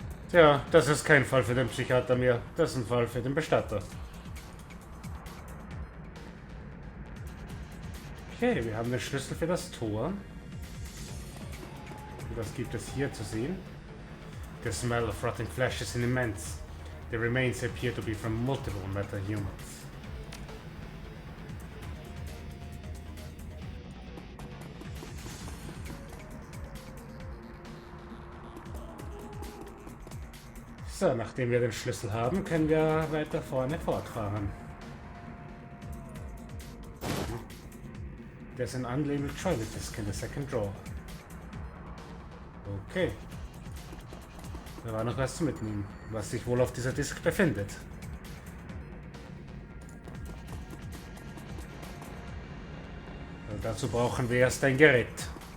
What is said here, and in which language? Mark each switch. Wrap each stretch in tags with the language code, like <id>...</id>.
<de>Tja, das ist kein Fall für den Psychiater mehr. Das ist ein Fall für den Bestatter. Okay, wir haben den Schlüssel für das Tor. Und was gibt es hier zu sehen?</de> <en>The smell of rotting flesh is immense. The remains appear to be from multiple meta-humans.</en> <de>So, nachdem wir den Schlüssel haben, können wir weiter vorne fortfahren.</de> <en>There's an unlabeled toilet disc in the second drawer. Okay.</en> <de>Da war noch was zu mitnehmen, was sich wohl auf dieser Disk befindet. Und dazu brauchen wir erst ein Gerät.</de>